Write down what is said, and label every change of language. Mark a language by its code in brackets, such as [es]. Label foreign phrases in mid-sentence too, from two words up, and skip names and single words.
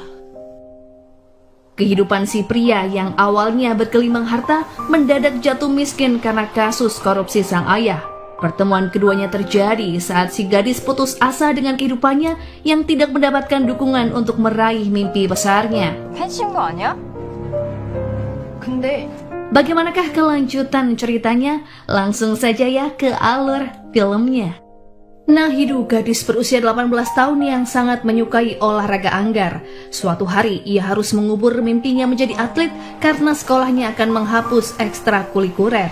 [id] kehidupan si pria yang awalnya bergelimang harta mendadak jatuh miskin karena kasus korupsi sang ayah. Pertemuan keduanya terjadi saat si gadis putus asa dengan kehidupannya yang tidak mendapatkan dukungan untuk meraih mimpi besarnya. [ko] 펜신 거 아니야? 근데 [id] Bagaimanakah kelanjutan ceritanya? Langsung saja ya ke alur filmnya. Nahidu, gadis berusia 18 tahun yang sangat menyukai olahraga anggar. Suatu hari ia harus mengubur mimpinya menjadi atlet karena sekolahnya akan menghapus ekstrakurikuler.